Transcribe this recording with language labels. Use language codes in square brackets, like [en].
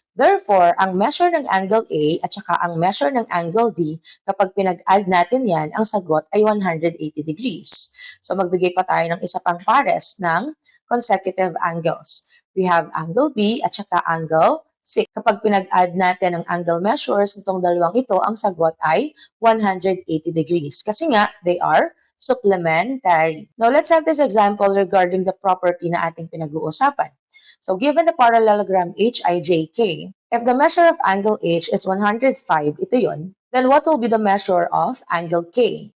[tl] Therefore, ang measure ng angle A at saka ang measure ng angle D, kapag pinag-add natin yan, ang sagot ay 180 degrees. So, magbigay pa tayo ng isa pang pares ng consecutive angles. [en] We have angle B [tl] at saka [en] angle C. [tl] Kapag pinag-add natin ang angle measures nitong dalawang ito, ang sagot ay 180 degrees. Kasi nga, [en] they are supplementary. Now, let's have this example regarding the property [tl] na ating pinag-uusapan. [en] So, given the parallelogram HIJK, if the measure of angle H is 105, [tl] ito yun, [en] then what will be the measure of angle K?